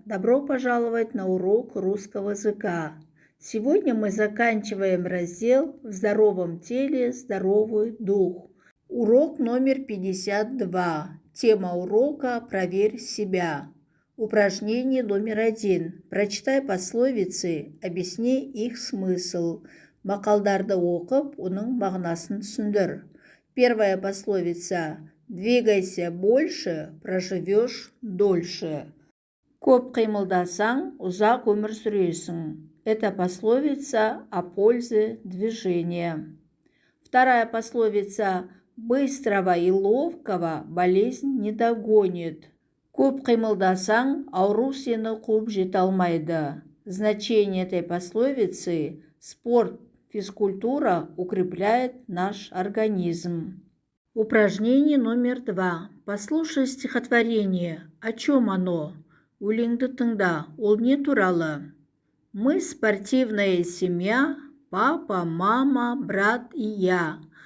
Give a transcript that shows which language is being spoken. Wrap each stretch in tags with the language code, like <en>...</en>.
<ru>Добро пожаловать на урок русского языка. Сегодня мы заканчиваем раздел «В здоровом теле здоровый дух». Урок номер 52. Тема урока «Проверь себя». Упражнение номер 1. Прочитай пословицы, объясни их смысл.</ru> <kk>Мақалдарды оқып, оның мағынасын түсіндір.</kk> <ru>Первая пословица: двигайся больше, проживешь дольше.</ru> <kk>Көп қимылдасаң, ұзақ өмір сүресің.</kk> <ru>Это пословица о пользе движения. Вторая пословица: быстрого и ловкого болезнь не догонит.</ru> <kk>Көп қимылдасаң, ауру сені қуып жете алмайды.</kk> <ru>Значение этой пословицы: спорт, физкультура укрепляет наш организм. Упражнение номер 2. Послушай стихотворение. О чем оно?</ru> <kk>Өлеңді тыңда. Ол не туралы?</kk> <ru>Мы спортивная семья, папа, мама, брат и я.</ru>